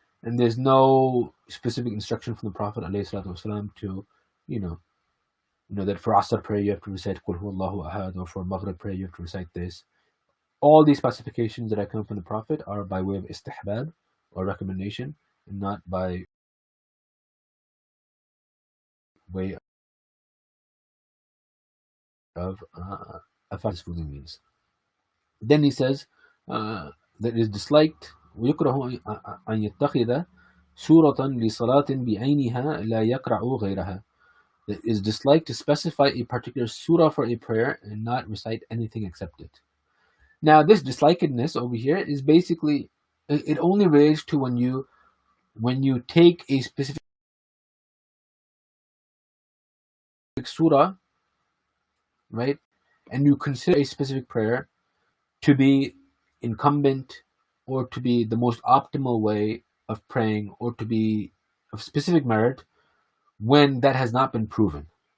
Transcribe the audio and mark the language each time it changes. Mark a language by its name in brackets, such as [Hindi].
[English] And there's no specific instruction from the Prophet ﷺ to, that for Asr prayer you have to recite Qul Huwallahu Ahad, or for Maghrib prayer you have to recite this. All these specifications that come from the Prophet are by way of istihbab or recommendation, and not by way of this ruling means. Then he says that it is disliked [Arabic] ويكره أن يتخذ سورة لصلاة بعينها لا يقرأ غيرها. [English] It is disliked to specify a particular surah for a prayer and not recite anything except it. Now, this dislikedness over here is basically, it only relates to when you take a specific surah, right, and you consider a specific prayer to be incumbent, or to be the most optimal way of praying, or to be of specific merit, when that has not been proven.